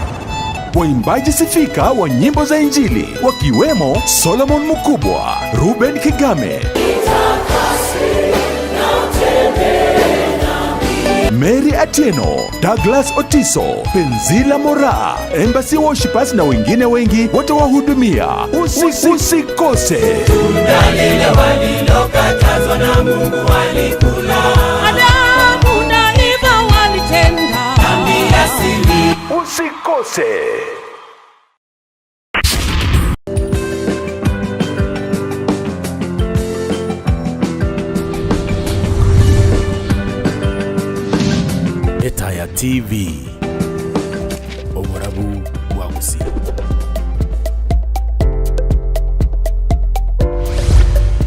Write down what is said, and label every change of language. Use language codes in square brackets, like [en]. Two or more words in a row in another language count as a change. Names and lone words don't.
[sw] Waimbaji sifika wa nyimbo za Injili wakiwemo Solomon Mukubwa, Ruben Kigame, Mary Atieno, Douglas Otiso, Penzila Mora, Embassy Worshipers na wengine wengi watawahudumia. Usikose. Tunalile walilokatazwa na Mungu walikula. Adamu na Eva walitenda dhambi asili. Usikose. [guz] Etaya TV Oburabu Wagusi.